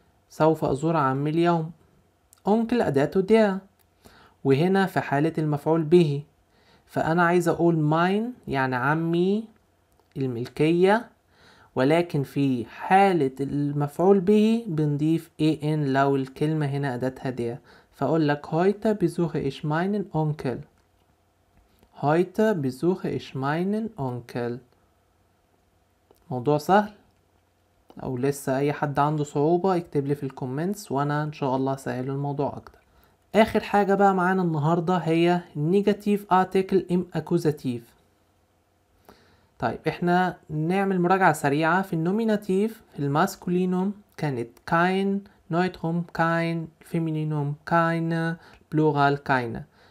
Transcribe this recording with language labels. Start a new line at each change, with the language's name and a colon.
Arabic: سوف أزور عمي اليوم. Onkel أداته der، وهنا في حالة المفعول به، فأنا عايز أقول mine يعني عمي الملكية، ولكن في حالة المفعول به بنضيف en لو الكلمة هنا أداتها der. فأقول لك
German: heute besuche ich meinen Onkel. heute besuche ich meinen Onkel.
Arabic: موضوع سهل، او لسه اي حد عنده صعوبة يكتب لي في الكومنتس وانا ان شاء الله سهل الموضوع اكتر. اخر حاجة بقى معانا النهاردة هي
English: negative article im accusative.
Arabic: طيب احنا نعمل مراجعة سريعة. في النوميناتيف في الماسكولينوم كانت kein، نويتروم kein، فيمينينوم keine، بلورال keine.